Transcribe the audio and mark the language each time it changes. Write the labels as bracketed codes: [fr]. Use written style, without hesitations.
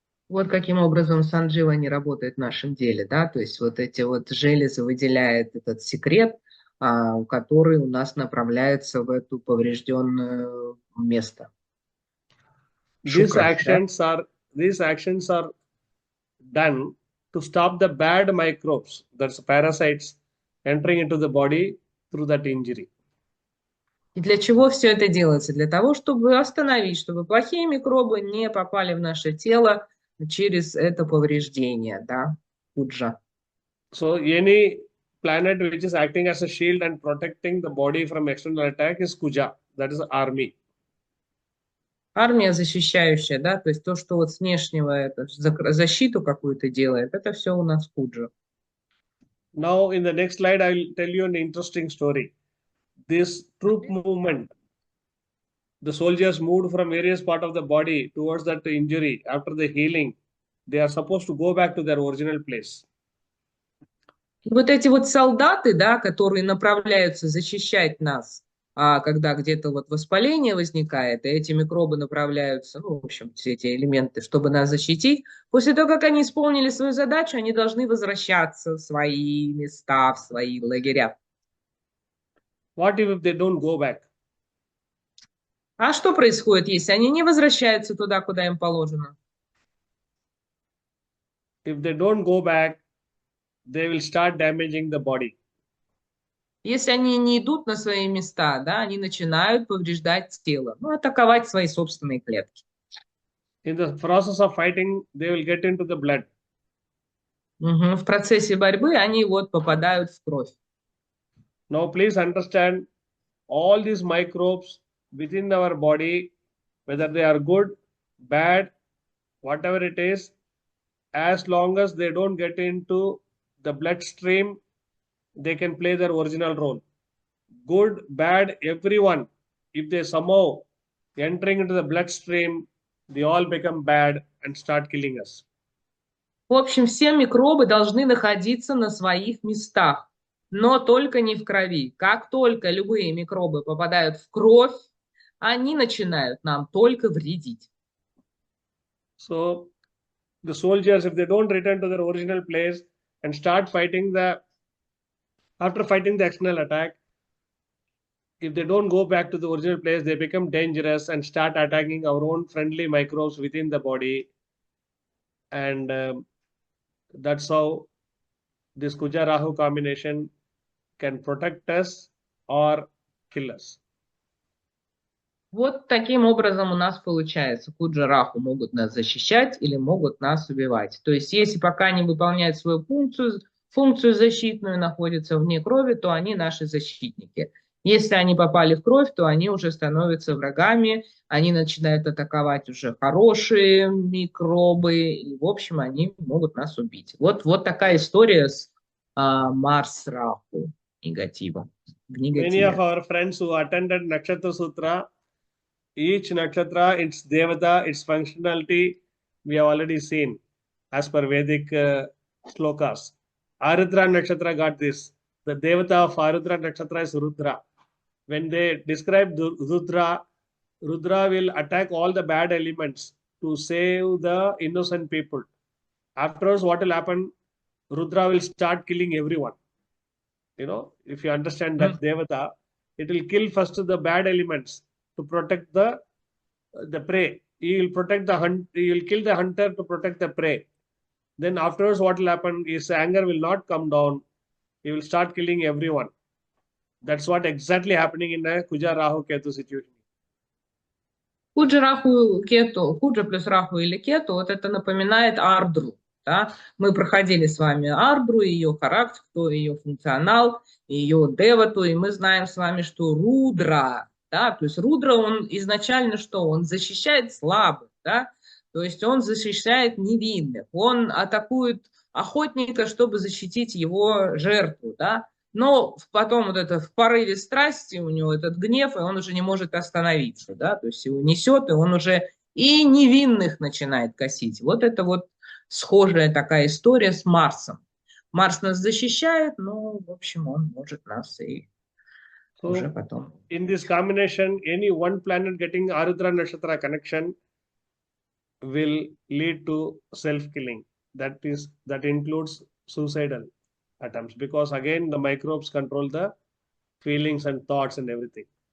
[ru] Вот каким образом сандживани работает в нашем деле, да, то есть вот эти вот железы выделяют этот секрет, который у нас направляется в эту поврежденное место. [en] These [ru] Шукра, [en] actions are done to stop the bad microbes, that's parasites, entering into the body through that injury. [ru] И для чего все это делается? Для того, чтобы остановить, чтобы плохие микробы не попали в наше тело через это повреждение, да, куджа. [en] So any planet which is acting as a shield and protecting the body from external attack is Kuja, that is army. [ru] Армия защищающая, да, то есть то, что вот с внешнего это, защиту какую-то делает, это все у нас куджа. [en] Now in the next slide, I will tell you an interesting story. This troop movement, the soldiers moved from various parts of the body towards that injury. After the healing, they are supposed to go back to their original place. [ru] И вот эти вот солдаты, да, которые направляются защищать нас, когда где-то вот воспаление возникает, и эти микробы направляются, ну, в общем, все эти элементы, чтобы нас защитить, после того, как они исполнили свою задачу, они должны возвращаться в свои места, в свои лагеря. [en] What if they don't go back? [ru] А что происходит, если они не возвращаются туда, куда им положено? [en] If they don't go back, they will start damaging the body. [ru] Если они не идут на свои места, да, они начинают повреждать тело, ну, атаковать свои собственные клетки. [en] In the process of fighting, they will get into the blood. [ru] В процессе борьбы они вот попадают в кровь. [en] Now, please understand, all these microbes within our body, whether they are good, bad, whatever it is, as long as they don't get into the bloodstream, they can play their original role. Good, bad, everyone, if they somehow entering into the bloodstream, they all become bad and start killing us. [ru] В общем, все микробы должны находиться на своих местах, но только не в крови. Как только любые микробы попадают в кровь, они начинают нам только вредить. [en] So the soldiers, if they don't return to their original place and start fighting after fighting the external attack, if they don't go back to the original place, they become dangerous and start attacking our own friendly microbes within the body. And that's how this Kuja Rahu combination can protect us or kill us. [ru] Вот таким образом у нас получается. Куджа Раху могут нас защищать или могут нас убивать. То есть если пока они выполняют свою функцию защитную, находятся вне крови, то они наши защитники. Если они попали в кровь, то они уже становятся врагами, они начинают атаковать уже хорошие микробы, и, в общем, они могут нас убить. Вот такая история с Марс Раху негативом. [en] Many of our friends who attended Nakshatra Sutra, each nakshatra, its devata, its functionality, we have already seen as per Vedic slokas. Arudra nakshatra got this. The devata of Arudra nakshatra is Rudra. When they describe Rudra, Rudra will attack all the bad elements to save the innocent people. Afterwards, what will happen? Rudra will start killing everyone. If you understand that Devata, it will kill first the bad elements to protect the prey. He will protect the hunt. He will kill the hunter to protect the prey. Then afterwards, what will happen? His anger will not come down. He will start killing everyone. That's what exactly happening in a Kuja Rahu Ketu situation. [ru] Куджа, Раху, Кету, Куджа плюс Раху или Кету, вот это напоминает Ардру. Да? Мы проходили с вами Ардру, ее характер, ее функционал, ее девату, и мы знаем с вами, что Рудра, да, то есть Рудра, он изначально что? Он защищает слабых, да? То есть он защищает невинных, он атакует охотника, чтобы защитить его жертву, да? Но потом вот это в порыве страсти у него этот гнев, и он уже не может остановиться, да, то есть его несет, и он уже и невинных начинает косить. Вот это вот схожая такая история с Марсом. Марс нас защищает, но, в общем, он может нас и уже потом. [en] In this combination, any one planet getting Arudra Nakshatra connection will lead to self-killing. That includes suicidal attempts, because again the microbes control the feelings and thoughts and everything.